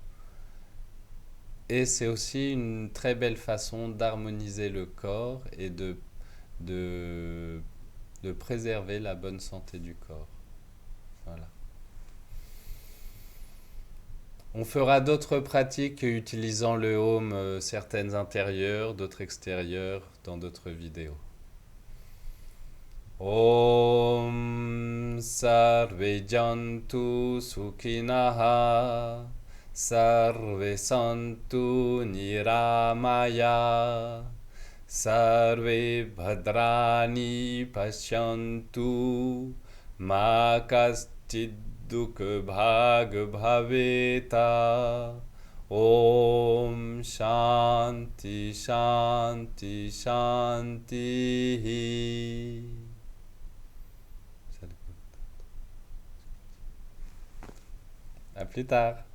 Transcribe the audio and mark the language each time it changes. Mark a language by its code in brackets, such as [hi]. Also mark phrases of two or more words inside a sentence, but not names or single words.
[fr] Et c'est aussi une très belle façon d'harmoniser le corps et de, de préserver la bonne santé du corps. Voilà. On fera d'autres pratiques utilisant le Om, certaines intérieures, d'autres extérieures, dans d'autres vidéos. [sa] Om Sarve Jantu Sukhinaha Sarve Santu Niramaya Sarve Bhadrani Pashyantu Ma Kaschid Dukha Bhag Bhaveta Om Shanti Shanti Shanti. [fr] À plus tard.